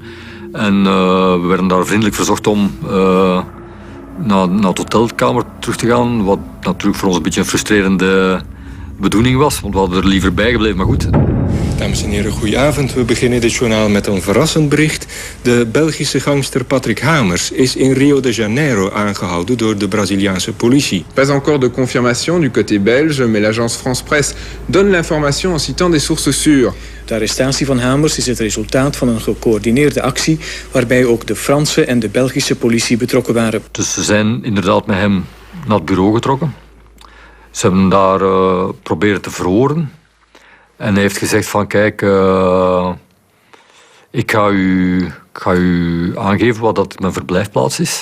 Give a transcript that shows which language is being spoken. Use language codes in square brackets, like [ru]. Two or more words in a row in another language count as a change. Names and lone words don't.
[nl] En we werden daar vriendelijk verzocht om naar het hotelkamer terug te gaan. Wat natuurlijk voor ons een beetje een frustrerende bedoeling was, want we hadden er liever bij gebleven, maar goed. Dames en heren, goedenavond. We beginnen dit journaal met een verrassend bericht. De Belgische gangster Patrick Hamers is in Rio de Janeiro aangehouden door de Braziliaanse politie. [fr] Pas encore de confirmation du côté belge, mais l'agence France Presse donne l'information en citant des sources sûres. [nl] De arrestatie van Hamers is het resultaat van een gecoördineerde actie waarbij ook de Franse en de Belgische politie betrokken waren. Dus ze zijn inderdaad met hem naar het bureau getrokken. Ze hebben hem daar proberen te verhoren. En hij heeft gezegd van, kijk, ik ga u aangeven wat dat mijn verblijfplaats is.